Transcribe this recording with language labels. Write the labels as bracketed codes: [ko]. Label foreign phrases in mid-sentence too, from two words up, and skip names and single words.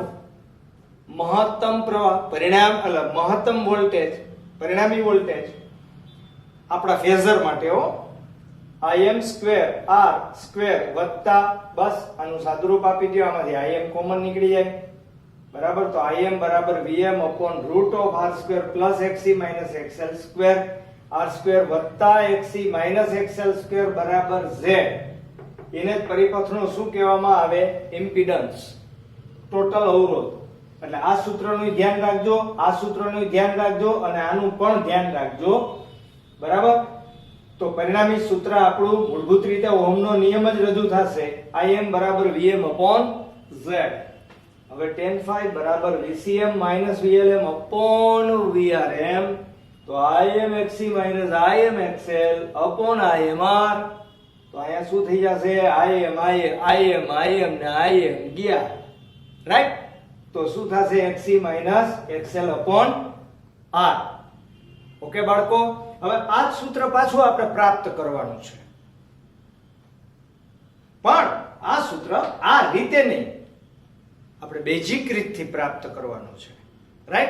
[gu] મહત્તમ પ્રવાહ મહત્તમ વોલ્ટેજ, પરિણામી વોલ્ટેજ આપણા ફેઝર માટે Im સ્ક્વેર R સ્ક્વેર વત્તા બસ આનું સાદુરૂપ આપી દો. આમાંથી Im કોમન નીકળી જાય. બરાબર. તો Im બરાબર [en] VM upon root of R square plus XC minus XL square [gu] R સ્ક્વેર વત્તા XC માઈનસ XL સ્ક્વેર બરાબર Z. એને જ પરિપથનું શું કહેવામાં આવે? ઇમ્પિડન્સ, ટોટલ અવરોધ. એટલે આ સૂત્રનું ધ્યાન રાખજો, આ સૂત્રનું ધ્યાન રાખજો અને આનું પણ ધ્યાન રાખજો. બરાબર. તો પરિણામી સૂત્ર આપણું મૂળભૂત રીતે ઓહમનો નિયમ જ રજૂ થશે. Im બરાબર [en] VM upon Z. [gu] હવે [en] tan phi [gu] બરાબર [en] VCM VLM upon VRM. [gu] તો [en] IMXC IMXL upon IMR. [gu] તો અહીંયા શું થઈ જશે? IM ને IM ગયા, રાઈટ. તો શું થશે? [en] XC XL upon R. [gu] ઓકે બાળકો. હવે આ જ સૂત્ર પાછું આપણે પ્રાપ્ત કરવાનું છે, પણ આ સૂત્ર આ રીતે નહીં, આપણે બેઝિક રીતથી પ્રાપ્ત કરવાનું છે, રાઈટ.